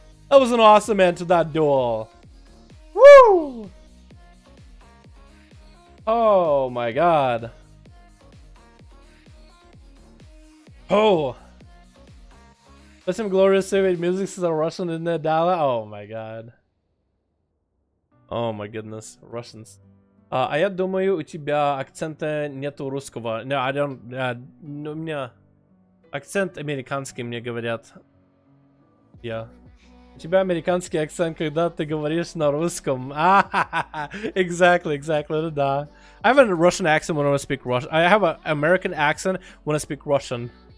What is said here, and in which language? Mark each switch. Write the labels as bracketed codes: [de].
[en] That was an awesome end to that duel. Woo. Oh my god. Oh. Listen, glorious Soviet music is a Russian in the Dala. Oh my god. Oh my goodness. Russians. [ru] А я думаю, у тебя акцента нету русского. [en] No, I don't. [ru] У меня акцент американский, мне говорят. [en] Yeah. [ru] У тебя американский акцент, когда ты говоришь на русском. [en] Exactly, да. I have a Russian accent when I speak Russian. I have an American accent when I speak Russian.